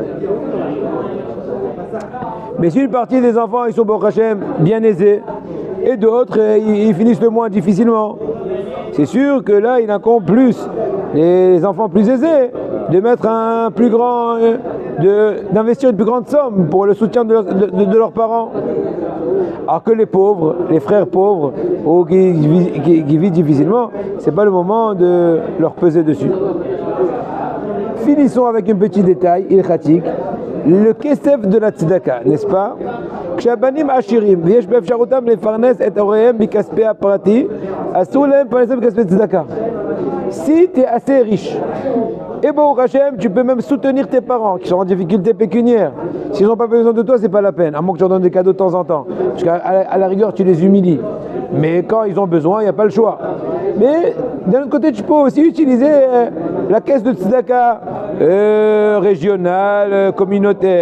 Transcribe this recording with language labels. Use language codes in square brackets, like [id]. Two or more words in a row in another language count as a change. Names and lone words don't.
[fr] Mais si une partie des enfants ils sont [he] ברוך השם [fr] bien aisés et d'autres ils finissent le mois difficilement, c'est sûr que là il incombe plus les enfants plus aisés de mettre d'investir une plus grande somme pour le soutien de leurs parents. Alors que les pauvres, les frères pauvres, ou qui vivent difficilement, c'est pas le moment de leur peser dessus. Finissons avec un petit détail, ilchatik, le kesef de la tzedaka, n'est-ce pas? [he] כשהבנים עשירים, ויש באפשרותם לפרנס את הוריהם בכספי הפרטי, אסור להם לפרנסם בכספי צדקה. [fr] Si tu es assez riche, Et bon, Hachem, tu peux même soutenir tes parents qui sont en difficulté pécuniaire. S'ils n'ont pas besoin de toi, c'est pas la peine, à moins que tu leur donnes des cadeaux de temps en temps. Parce qu'à la rigueur, tu les humilies. Mais quand ils ont besoin, il n'y a pas le choix. Mais d'un autre côté, tu peux aussi utiliser la caisse de tzedaka régionale, communautaire.